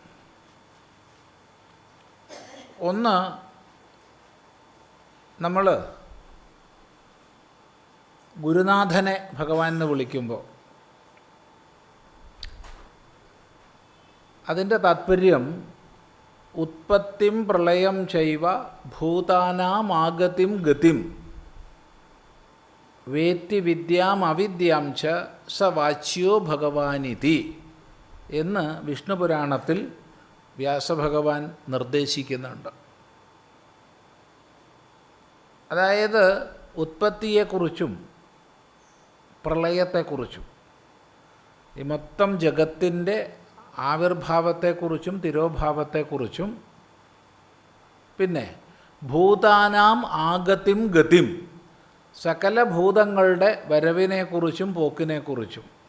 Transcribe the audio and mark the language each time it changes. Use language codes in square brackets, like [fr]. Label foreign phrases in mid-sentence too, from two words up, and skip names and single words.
[ml] ഒന്ന്, നമ്മൾ ഗുരുനാഥനെ ഭഗവാൻ എന്ന് വിളിക്കുമ്പോൾ അതിൻ്റെ താത്പര്യം [sa] ഉത്പത്തിം പ്രളയം ചൈവ ഭൂതാനാമാഗതിം ഗതിം വേത്തി വിദ്യാം അവിദ്യാം ച സ വാച്യോ ഭഗവാനിതി [ml] എന്ന് വിഷ്ണു പുരാണത്തിൽ വ്യാസഭഗവാൻ നിർദ്ദേശിക്കുന്നുണ്ട്. അതായത് ഉത്പത്തിയെക്കുറിച്ചും പ്രളയത്തെക്കുറിച്ചും ഈ മൊത്തം ജഗത്തിൻ്റെ ആവിർഭാവത്തെക്കുറിച്ചും തിരോഭാവത്തെക്കുറിച്ചും പിന്നെ [sa] ഭൂതാനാം ആഗതിം ഗതിം [ml] സകല ഭൂതങ്ങളുടെ വരവിനെക്കുറിച്ചും പോക്കിനെക്കുറിച്ചും